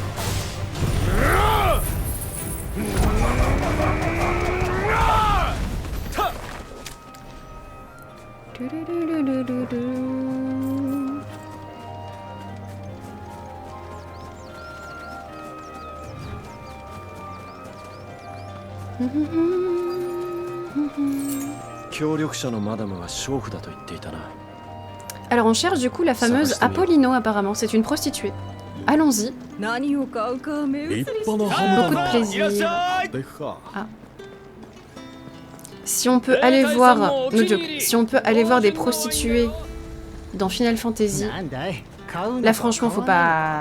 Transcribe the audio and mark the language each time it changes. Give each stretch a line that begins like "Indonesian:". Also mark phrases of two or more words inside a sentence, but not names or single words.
Japanese: ルルルルルルル。協力者のマダムが娼婦だと言っていたな。
French: Alors on cherche du coup la fameuse Apollino apparemment, c'est une prostituée. Allons-y. Beaucoup de plaisir. Ah. Si on peut aller voir, si on peut aller voir des prostituées dans Final Fantasy, là franchement faut pas...